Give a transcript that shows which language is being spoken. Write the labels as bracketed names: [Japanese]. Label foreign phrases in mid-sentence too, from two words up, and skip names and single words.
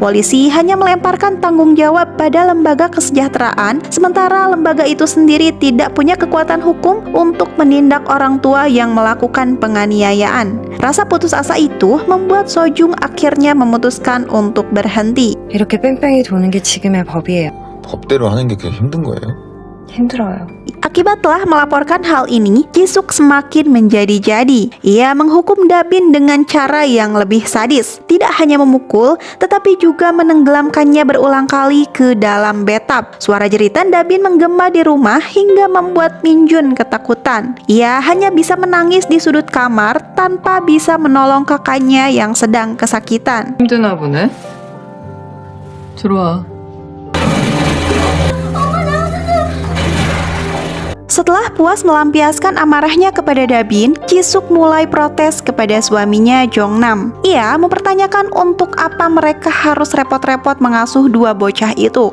[Indonesian] Polisi hanya melemparkan tanggung jawab pada lembaga kesejahteraan, sementara lembaga itu sendiri tidak punya kekuatan hukum untuk menindak orang tua yang melakukan penganiayaan. Rasa putus asa itu membuat Sojung akhirnya memutuskan untuk berhenti. [Korean] 이렇게 뺑뺑이 도는 게 지금의 법이에요. 법대로 하는 게 그게 힘든 거예요? 힘들어요. [Indonesian] Akibat telah melaporkan hal ini, Jisuk semakin menjadi-jadi. Ia menghukum Dabin dengan cara yang lebih sadis. Tidak hanya memukul, tetapi juga menenggelamkannya berulang kali ke dalam bathtub. Suara jeritan Dabin menggema di rumah hingga membuat Minjun ketakutan. Ia hanya bisa menangis di sudut kamar tanpa bisa menolong kakaknya yang sedang kesakitan. [Korean] 힘드나 보네. 들어와. [Indonesian] Setelah puas melampiaskan amarahnya kepada Dabin, Jisuk mulai protes kepada suaminya Jongnam. Ia mempertanyakan untuk apa mereka harus repot-repot mengasuh dua bocah itu.